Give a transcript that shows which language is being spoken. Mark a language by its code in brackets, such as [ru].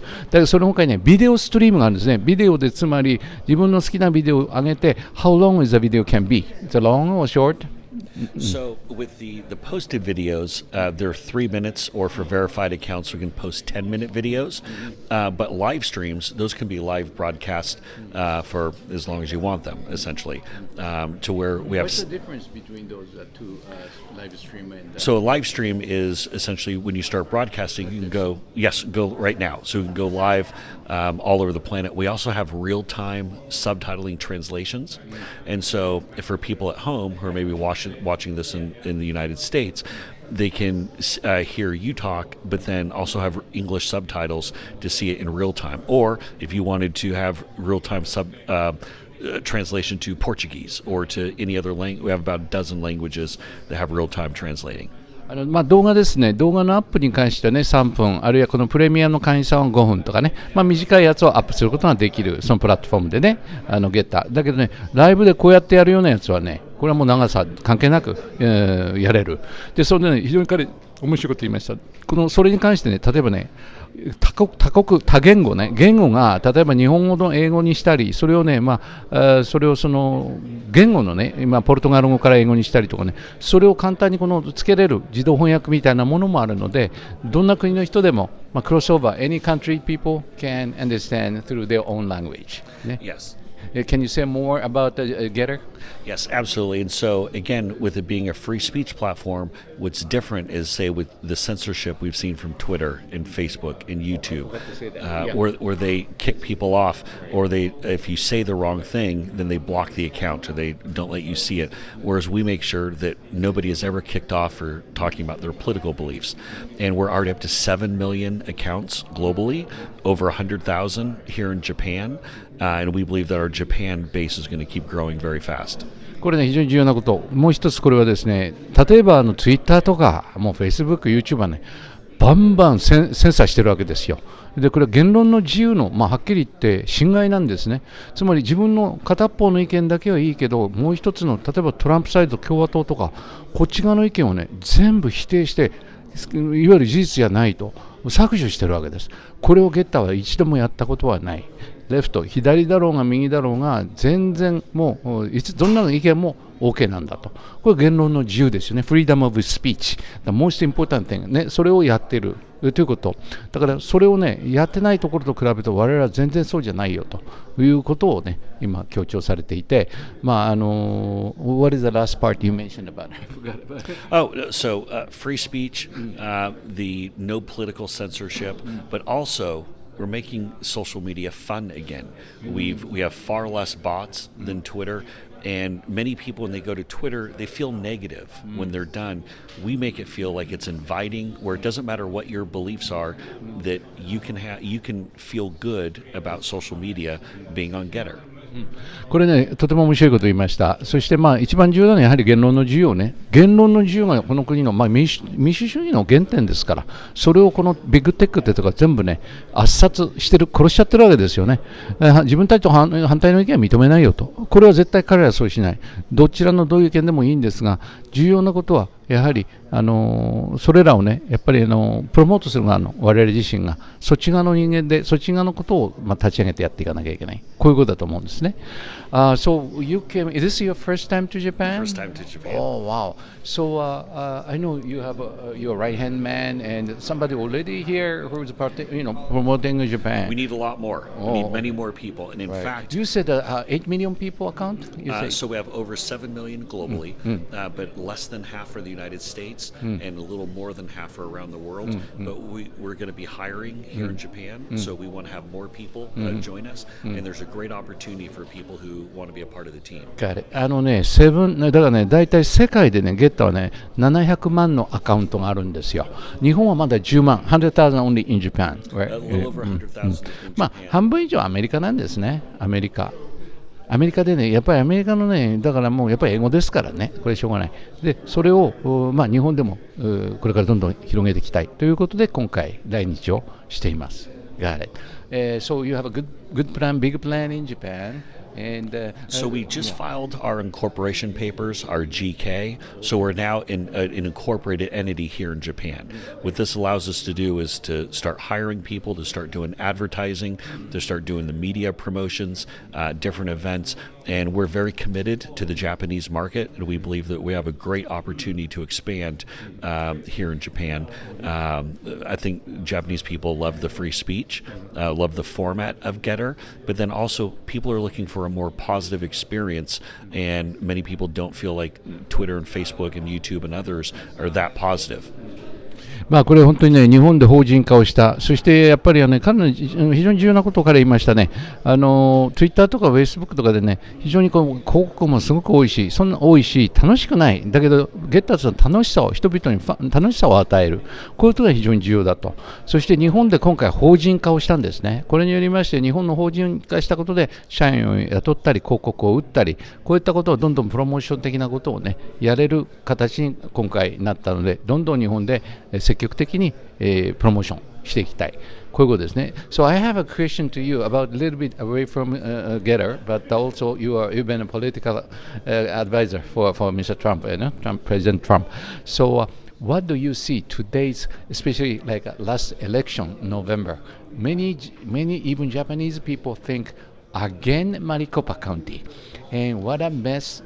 [ja] だけどその他にね、ビデオストリームがあるんですね。ビデオでつまり自分の好きなビデオを上げて、 [en] How long is the video can be? Is it long or short? So with the posted videos, they're 3 minutes, or for verified accounts, we can post 10-minute videos. But live streams, those can be live broadcast for as long as you want them, essentially. To where we have. What's the difference between those two live stream and? So a live stream is essentially when you start broadcasting, you can go right now. So you can go live all over the planet. We also have real-time subtitling translations, and so for people at home who are maybe watching this in the United States, they can hear you talk, but then also have English subtitles to see it in real time. Or if you wanted to have real-time translation to Portuguese or to any other language, we have about a dozen languages that have real-time translating. [ja] 動画ですね、動画のアップに関してはね、3分、あるいはこのプレミアムの会員さんは5分とかね、短いやつをアップすることができる、そのプラットフォームでね、ゲッター。だけどね、ライブでこうやってやるようなやつはね、これはもう長さ関係なく、やれる。で、それでね、非常に面白いこと言いました。それに関してね、例えばね、多言語ね、言語が例えば日本語の英語にしたり、それをね、それをその言語のね、今ポルトガル語から英語にしたりとかね、それを簡単につけれる自動翻訳みたいなものもあるので、どんな国の人でも、クロスオーバー、 [en] any country people can understand through their own language、 [ja] ね。 [en] Yes. Can you say more about Getter? Yes, absolutely. And so, again, with it being a free speech platform, what's different is, say, with the censorship we've seen from Twitter and Facebook and YouTube, where they kick people off, or if you say the wrong thing, then they block the account or they don't let you see it. Whereas we make sure that nobody is ever kicked off for talking about their political beliefs. And we're already up to 7 million accounts globally, over 100,000 here in Japan. And we believe that our Japan base is going to keep growing very fast. [ja] これね、非常に重要なこと。もう一つこれはですね、例えばツイッターとか、もうフェイスブック、YouTube はね、バンバンセンサーしてるわけですよ。で、これは言論の自由の、はっきり言って侵害なんですね。つまり自分の片方の意見だけはいいけど、もう一つの、例えばトランプサイド、共和党とか、こっち側の意見をね、全部否定して、いわゆる事実じゃないと削除してるわけです。これをゲッターは一度もやったことはない。レフト、左だろうが右だろうが全然もうどんなの意見も OK なんだと。これ言論の自由ですよね。 [en] Freedom of speech。 The most important thing [ja] ね、それをやってるということ。だからそれをね、やってないところと比べると我々は全然そうじゃないよということをね、今強調されていて、 [en] What is the last part you mentioned about? I forgot about it. Oh, so free speech, the no political censorship, but also we're making social media fun again. We have far less bots than Twitter, and many people when they go to Twitter, they feel negative when they're done. We make it feel like it's inviting, where it doesn't matter what your beliefs are, that you can feel good about social media being on Getter. [ja] これね、とても面白いことを言いました。そして一番重要なのはやはり言論の自由ね。言論の自由がこの国の民主主義の原点ですから、それをこのビッグテックってとか全部ね、圧殺してる、殺しちゃってるわけですよね。自分たちと反対の意見は認めないよと。これは絶対彼らはそうしない。どちらのどういう意見でもいいんですが、重要なことはやはりそれらをね、やっぱりプロモートする側の我々自身がそっち側の人間でそっち側のことを立ち上げてやっていかなきゃいけない。こういうことだと思うんですね。 [en] So you came. Is this your first time to Japan? First time to Japan. Oh wow. So I know you have your right hand man and somebody already here who is promoting Japan. We need a lot more. We need many more people. And in fact, you said 8 million people account. So we have over 7 million globally, but less than half are the United States, and a little more than half are around the world. But we're going to be hiring here in Japan, so we want to have more people join us. And there's a great opportunity for people who want to be a part of the team. [ja] だからね、大体世界でね、ゲッターはね、700万のアカウントがあるんですよ。日本はまだ10万、 [en] 100,000 only in Japan. A little over 100,000 in Japan. [ja] 半分以上アメリカなんですね、アメリカでね、やっぱりアメリカのね、だからもうやっぱり英語ですからね、これしょうがない。で、それを日本でもこれからどんどん広げていきたいということで、今回来日をしています。 [en] Got it. So you have a good plan, big plan in Japan. And so we just filed our incorporation papers, our GK. So we're now in an incorporated entity here in Japan. What this allows us to do is to start hiring people, to start doing advertising, to start doing the media promotions, different events. And we're very committed to the Japanese market, and we believe that we have a great opportunity to expand here in Japan. I think Japanese people love the free speech, love the format of Getter, but then also people are looking for a more positive experience, and many people don't feel like Twitter and Facebook and YouTube and others are that positive. [ja] これ本当にね、日本で法人化をした、そしてやっぱり彼の非常に重要なことを彼言いましたね。ツイッターとかフェイスブックとかでね、非常に広告もすごく多いし、楽しくない。だけど、ゲッターズの楽しさを、人々に楽しさを与える。こういうことが非常に重要だと。そして日本で今回法人化をしたんですね。これによりまして、日本の法人化したことで、社員を雇ったり、広告を打ったり、こういったことをどんどんプロモーション的なことをね、やれる形に今回なったので、どんどん日本で積極的に、プロモーションしていきたい。こういうことですね。 [en] So I have a question to you about a little bit away from Getter, but also you've been a political advisor for Mr. Trump, President Trump. So what do you see today's, especially like last election, November? Many even Japanese people think again Maricopa County, and what a mess!